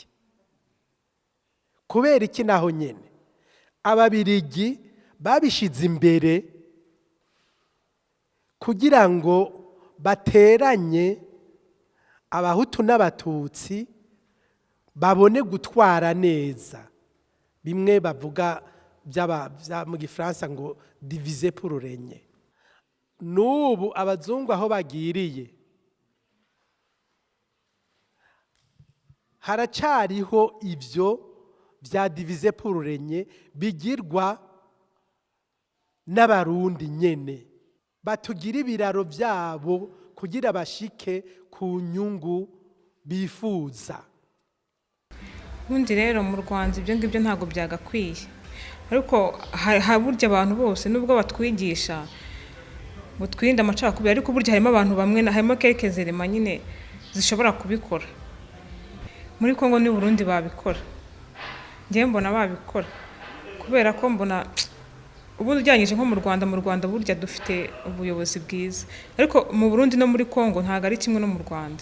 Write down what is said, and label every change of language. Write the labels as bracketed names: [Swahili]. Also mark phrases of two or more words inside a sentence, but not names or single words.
[Rundi] Kubera iki naho nyene Ababirigi babishize imbere kugira ngo bateranye abahutu n'abatutsi babone gutwara neza, bimwe bavuga mu Gifaransa ngo [French] diviser pour régner. [Rundi] N'ubu abazungu aho bagiriye haracariho ivyo vya [French] diviser pour régner [Rundi] bigirwa n'abarundi nyene, batugira ibiraro byabo kugira bashike ku nyungu bifuza. [Kinyarwanda] Ubundi rero mu Rwanda ibyo ngibyo ntago byagakwiye, ariko haburya abantu bose nubwo batwigisha ngo twirinde amacakubiri, ariko burya harimo abantu bamwe harimo [French] quelques éléments [Kinyarwanda] nyine zishobora kubikora. Muri Kongo ni Burundi babikora, ngiye mbona babikora kubera ko mbona ubundi ujyanyije nko mu Rwanda burya dufite ubuyobozi bwiza, ariko mu Burundi no muri Kongo ntago ari kimwe no mu Rwanda.